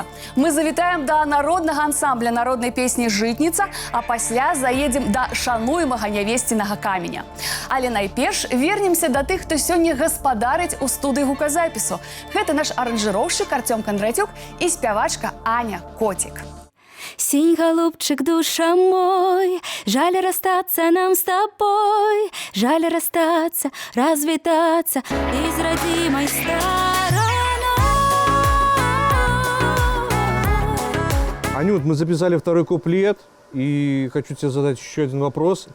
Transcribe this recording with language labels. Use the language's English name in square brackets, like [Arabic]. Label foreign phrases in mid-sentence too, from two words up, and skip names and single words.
[Belarusian] Мы завітаем да народнага ансамбля народнай песні «Жытніца», а пасля заедзем да шануемага нявесцінага каменя. Але найперш вернемся да тых, хто сёння гаспадарыць у студыі гуказапісу. Гэта наш аранжыроўшчык Артём Кондратюк і спявачка Аня Котик. [Russian] Синь, голубчик, душа мой, жаль расстаться нам с тобой, жаль расстаться, развитаться из родимой стороной. Анют, мы записали второй куплет, и хочу тебе задать еще один вопрос.